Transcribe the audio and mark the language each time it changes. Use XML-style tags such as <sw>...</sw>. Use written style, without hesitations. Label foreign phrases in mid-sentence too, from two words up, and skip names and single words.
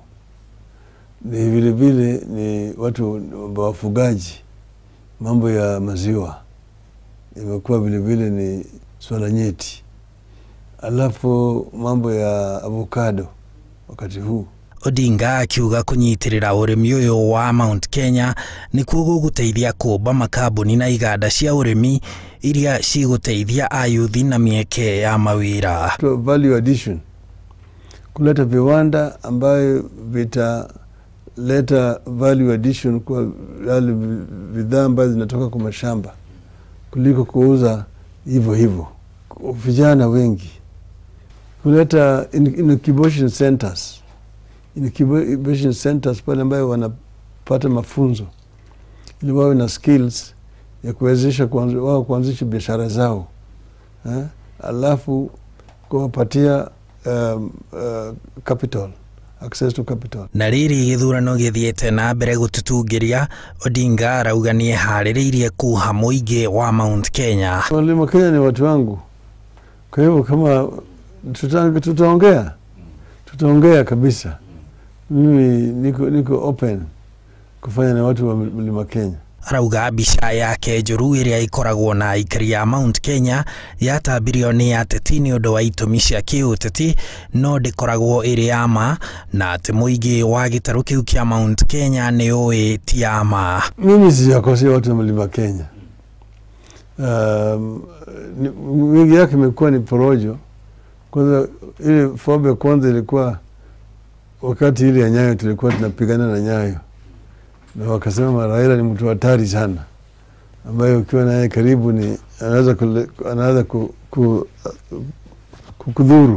<sw>Ni vile vile ni watu wafugaji, mambo ya maziwa imekuwa vile vile ni swala nyeti. Alafu mambo ya avocado wakati huu.</sw> <ki>Odinga akiuga kũnyitĩrĩra ũrĩmi ũyũ wa Mount Kenya nĩkuo gũgũteithia kũmba makambuni na iganda cia ũrĩmi iria cigũteithia ayuthi na mieke ya mawĩra.</ki> <en>Value addition,</en> <sw>kuleta viwanda ambayo vitaleta</sw> <en>value addition</en> <sw>kwa yale bidhaa ambazo zinatoka kwa mashamba kuliko kuuza hivyo. Vijana wengi kuleta</sw> <en>incubation centers,</en> <sw>pale ambayo wanapata mafunzo ili wawe na skills ya kuwezesha wao kuanzisha biashara zao, alafu kuwapatia capital,</sw> <en>access to capital.</en> <ki>Na rĩrĩ gĩthurano gĩthiĩte na mbere gũtutungĩria, Odinga arauga nĩ eharĩrĩirie kuha mũingĩ wa Mount Kenya.</ki> <sw>Mlima Kenya ni watu wangu, kwa hivyo kama tutaongea kabisa. Mimi niko open kufanya na watu wa Mlima Kenya.</sw> <ki>Arauga mbica yake njũru ĩrĩa ikoragwo na aikari a Mount Kenya yatambirio nĩ ateti nĩ ũndũ wa itũmi cia kĩũteti, no ndĩkoragwo ĩrĩ ya ma, na atĩ mũingĩ wa gĩtarũ kĩu kĩa Mount Kenya nĩ ũĩ ti ya ma.</ki> <sw>Mimi sijakosea watu wa Mlima Kenya. Wingi yake imekuwa ni porojo. Kwanza ile fobe kwanza ilikuwa wakati ile ya Nyayo, tulikuwa tunapigana na Nyayo. Na wakasema Raila ni mtu hatari sana, ambaye ukiwa naye karibu ni anaweza kukudhuru.</sw>